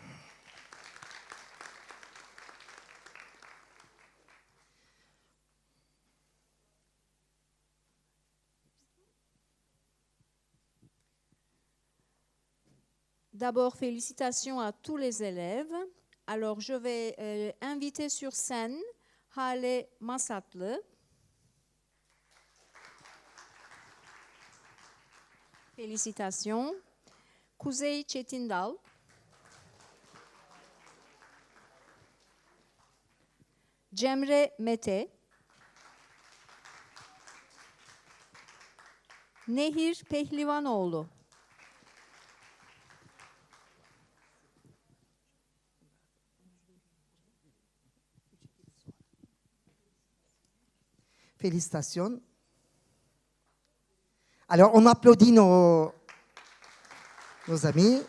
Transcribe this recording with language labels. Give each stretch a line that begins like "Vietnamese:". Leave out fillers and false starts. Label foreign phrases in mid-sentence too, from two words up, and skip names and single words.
French: D'abord, félicitations à tous les élèves. Alors, je vais inviter sur scène Hale Masatlı. Félicitations. Kuzey Çetindal. Cemre Mete. Nehir Pehlivanoğlu. Félicitations. Alors, on applaudit nos amis.